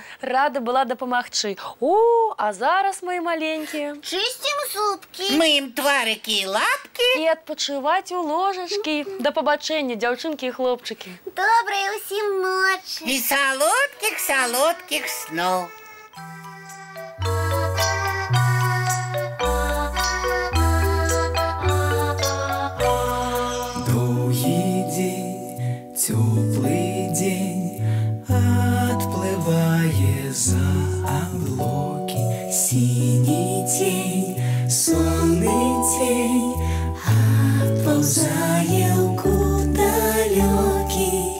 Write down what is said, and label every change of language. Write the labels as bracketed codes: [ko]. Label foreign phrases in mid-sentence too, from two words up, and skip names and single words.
[be] Рада была дапамагчы. О, а зараз, мои маленькія, Чысцім зубкі. Мыем тварыкі і лапкі. і адпачываць у ложачкі. Да пабачэння, дзяўчынкі і хлопчыкі. Добрай усім ночы. І салодкіх сноў. [ru] Теплый день отплывая за облаки, синий тень, сонный тень отползая куда далекий.